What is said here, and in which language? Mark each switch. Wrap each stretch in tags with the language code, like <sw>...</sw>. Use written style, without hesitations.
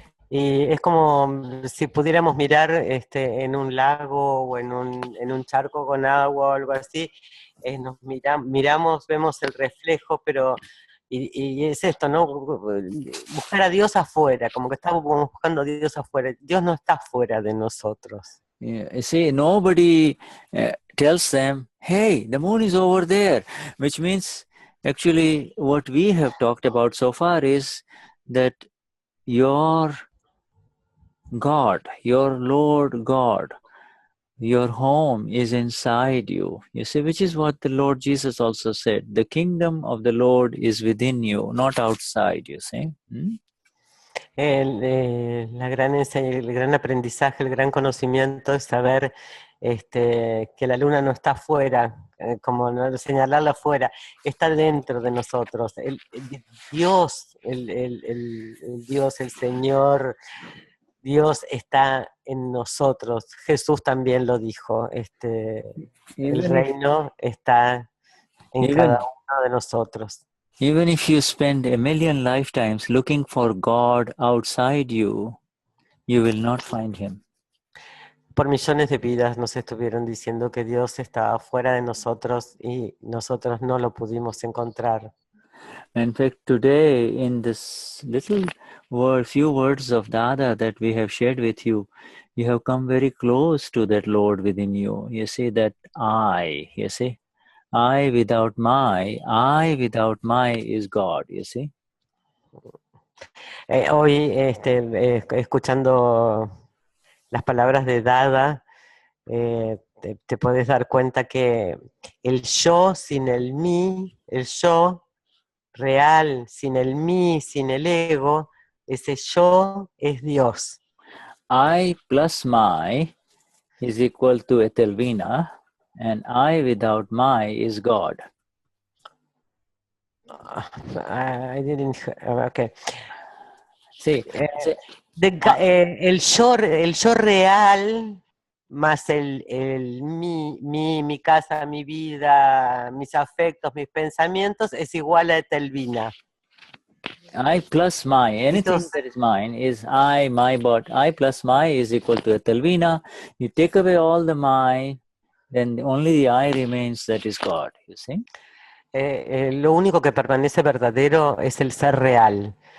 <es>Y es como si pudiéramos mirar en un lago o en un charco con agua o algo así, nos miramos, vemos el reflejo, pero y es esto, ¿no? Buscar a Dios afuera, como que estamos buscando a Dios afuera. Dios no está fuera de nosotros.</es> <en>Yeah, you see, nobody tells them, hey, the moon is over there, which means actually what we have talked about so far is that your God, your Lord God, your home is inside you. You see, which is what the Lord Jesus also said. The kingdom of the Lord is within you, not outside, you see.</en> <es>La el gran aprendizaje, el gran conocimiento es saber que la luna no está afuera, como no señalarla afuera, está dentro de nosotros. Dios, el Dios, el Señor, Dios está en nosotros. Jesús también lo dijo. El reino está en cada uno de nosotros.</es> <en>Even if you spend a million lifetimes looking for God outside you, you will not find him.</en> <es>Por millones de vidas nos estuvieron diciendo que Dios estaba fuera de nosotros y nosotros no lo pudimos encontrar.</es> <en>In fact, today, in this little few words of Dada that we have shared with you, you have come very close to that Lord within you. You see that I, you see, I without my is God, you see.</en> <es>Hoy, escuchando las palabras de Dada, te puedes dar cuenta que el yo sin el mí, el yo real sin el mí, sin el ego, ese yo es Dios.</es> <en>I plus my is equal to Etelvina, and I without my is God. I didn't, okay.</en> <es>Sí, el yo real más mi casa, mi vida, mis afectos, mis pensamientos es igual a Etelvina.</es> <en>I plus my, anything that is mine is I, my, but I plus my is equal to Etelvina. You take away all the my, then only the I remains, that is God, you see.</en> <es>Lo único que permanece verdadero es el ser real.</es>